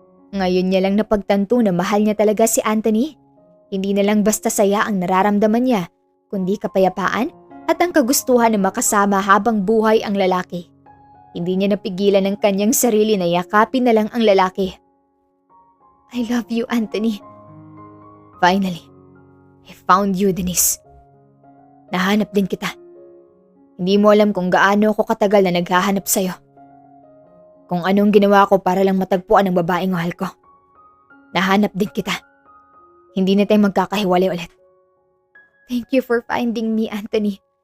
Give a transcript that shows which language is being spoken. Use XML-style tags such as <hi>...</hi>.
<tl>Ngayon niya lang napagtanto na mahal niya talaga si Anthony. Hindi na lang basta saya ang nararamdaman niya, kundi kapayapaan at ang kagustuhan na makasama habang buhay ang lalaki. Hindi niya napigilan ang kanyang sarili na yakapin na lang ang lalaki.</tl> <en>I love you, Anthony. Finally, I found you, Denise.</en> <tl>Nahanap din kita. Hindi mo alam kung gaano ako katagal na naghahanap sa'yo. Kung anong ginawa ko para lang matagpuan ang babaeng mahal ko. Nahanap din kita. Hindi na tayo magkakahiwalay ulit.</tl> <en>Thank you for finding me, Anthony.</en>